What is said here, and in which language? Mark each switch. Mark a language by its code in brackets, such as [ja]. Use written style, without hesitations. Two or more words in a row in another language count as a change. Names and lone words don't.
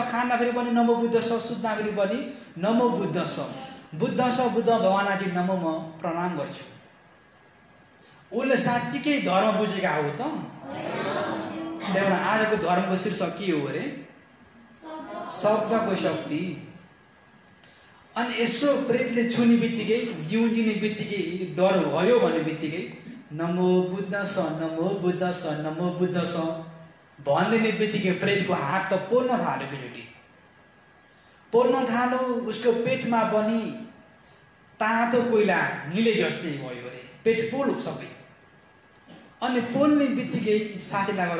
[ne] खाँदाखेरि पनि नमो बुद्ध छ सुत्दाखेरि पनि नमो बुद्ध छ बुद्ध भगवानजी नमो म प्रणाम गर्छु उसले साँच्चीकै धर्म बुझेका हो त त्यहाँबाट आजको धर्मको शीर्षक के हो अरे शब्दको शक्ति अनि यसो प्रेतले छुने बित्तिकै जिउने बित्तिकै डर भयो भन्ने बित्तिकै नमो बुद्ध स भनिदिने बित्तिकै प्रेतको हात त पोल्न थाल्यो केटी पोल्न थाल्यो उसको पेटमा पनि तातो कोइला निले जस्तै भयो अरे पेट पोल्यो सबै अनि पोल्ने बित्तिकै साथीलाई गएर